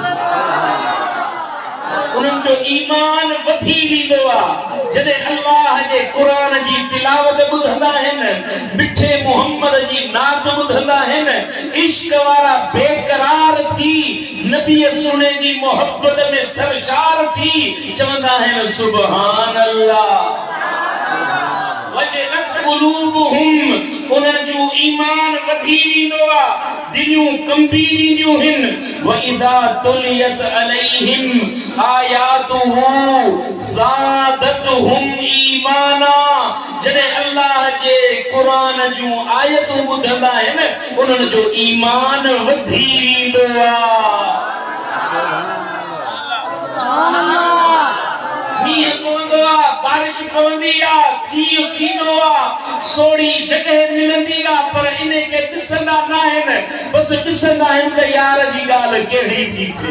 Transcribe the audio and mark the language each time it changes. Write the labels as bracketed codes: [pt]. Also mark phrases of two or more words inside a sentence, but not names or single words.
[sd] उन्हनि जो ईमान वधी वेंदो आहे जॾहिं अल्लाह जे क़ुरान जी तिलावत ॿुधंदा आहिनि, मिठे मुहम्मद जी नात ॿुधंदा आहिनि, इश्क वारा बेकरार थी नबी सुने जी मोहब्बत में सरशार थी चवंदा आहिनि [ar] سبحان الله. وجلت قلوبهم, [sd] उन्हनि जो ईमान वधी वेंदो आहे, दिलियूं कंबी वेंदियूं आहिनि। [ar] وإذا تليت عليهم آياته زادتهم إيمانا, [sd] जॾहिं अल्लाह जे क़ुरान जूं आयतूं ॿुधंदा आहिनि उन्हनि जो ईमान वधी वेंदो आहे। मींहुं पवंदो आहे, बारिश पवंदी आहे, सीउ थींदो आहे, सोड़ी जॻह मिलंदी आहे, पर इन खे ॾिसंदा न आहिनि, बसि ॾिसंदा आहिनि त यार जी ॻाल्हि कहिड़ी थी थिए।